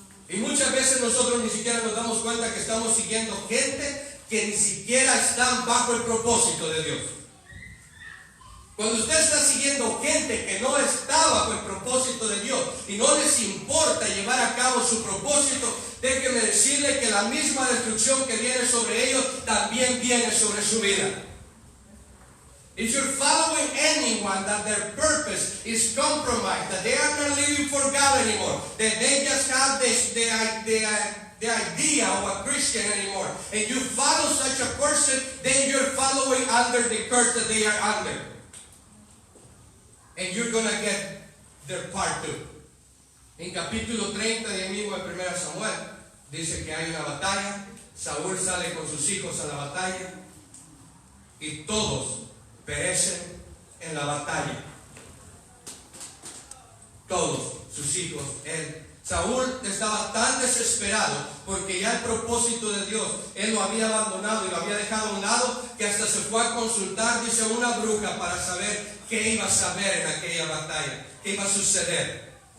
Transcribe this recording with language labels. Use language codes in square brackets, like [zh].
[es] Y muchas veces nosotros ni siquiera nos damos cuenta que estamos siguiendo gente que ni siquiera están bajo el propósito de Dios. Cuando usted está siguiendo gente que no está bajo el propósito de Dios y no les importa llevar a cabo su propósito, déjeme decirle que la misma destrucción que viene sobre ellos también viene sobre su vida. [en] If you're following anyone that their purpose is compromised, that they are not living for God anymore, that they just have the idea of a Christian anymore, and you follow such a person, then you're following under the curse that they are under. And you're going to get their part too. [es] En capítulo 30 de mismo de 1 Samuel, dice que hay una batalla, Saúl sale con sus hijos a la batalla, y todos perecen en la batalla. Todos sus hijos, él. Saúl estaba tan desesperado porque ya el propósito de Dios, él lo había abandonado y lo había dejado a un lado, que hasta se fue a consultar, dice, una bruja para saber qué iba a saber en aquella batalla, qué iba a suceder.